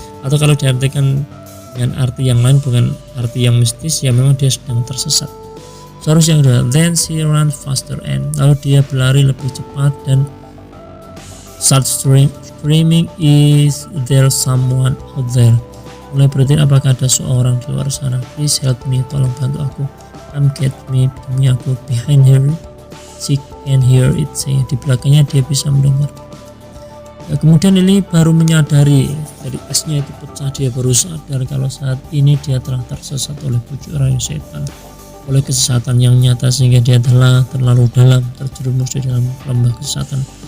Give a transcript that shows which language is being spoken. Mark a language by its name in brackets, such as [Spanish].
[Indonesian] Atau kalau diartikan dengan arti yang lain, bukan arti yang mistis, ya memang dia sedang tersesat. Seharusnya yang kedua, [English] then she ran faster, and [Indonesian] lalu dia berlari lebih cepat dan [English] start screaming, is there someone out there? [Indonesian] Mulai berteriak, apakah ada seorang di luar sana? [English] Please help me, [Indonesian] tolong bantu aku. [English] Come get me, [Indonesian] demi aku. [English] Behind her, she can hear it say. [Indonesian] Di belakangnya dia bisa mendengar. Ya, kemudian Lili baru menyadari dari esnya itu pecah, dia baru sadar kalau saat ini dia telah tersesat oleh bujuk rayu setan, oleh kesesatan yang nyata, sehingga dia telah terlalu dalam terjerumus di dalam lembah kesesatan.